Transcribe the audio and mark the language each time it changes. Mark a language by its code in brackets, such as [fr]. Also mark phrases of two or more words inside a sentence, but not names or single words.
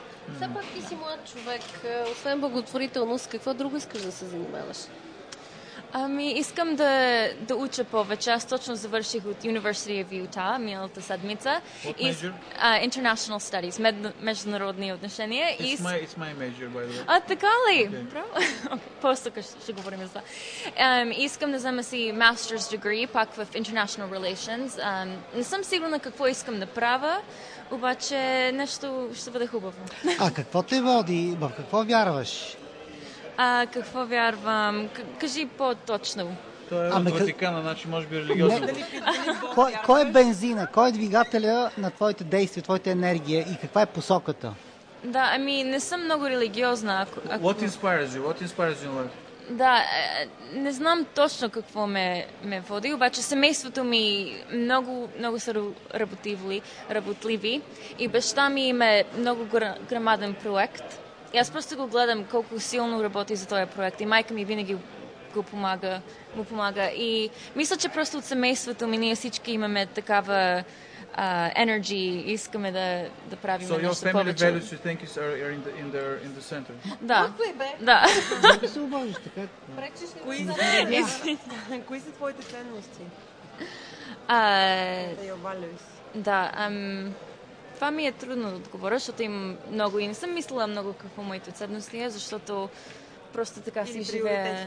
[bg] Все пак ти си млад човек. Освен благотворителност, какво друго искаш да се занимаваш? Искам да уча повече. Аз точно завърших от University of Utah миналата седмица. [en] International Studies, [bg] международни отношения. [en] It's my major, by the way. [bg] Така ли? Браво. После ще говорим за това. Искам да взема си [en] Master's degree, [bg] пак в [en] International Relations. [bg] Не съм сигурна какво искам да правя, обаче нещо ще бъде хубаво. Какво те води? В какво вярваш? Какво вярвам? Кажи по-точно. Той е от Ватикана, значи може би религиозно. Кой е бензина? Кой е двигателя на твоите действия, твоята енергия и каква е посоката? Да, не съм много религиозна. [en] What inspires you? What inspires you in life? [bg] Да, не знам точно какво ме води, обаче семейството ми много са работливи и баща ми има много грамаден проект. И аз просто го гледам колко силно работи за този проект и майка ми винаги му помага. И мисля, че просто от семейството ми ние всички имаме такава energy и искаме да правим нещо повече. [en] So your family values you think are in the center? [bg] Да. Да. се обаждаш така? Кои са твоите ценности? Да, това ми е трудно да отговоря, защото имам много и не съм мислила много какво моите ценности е, защото просто така си живея.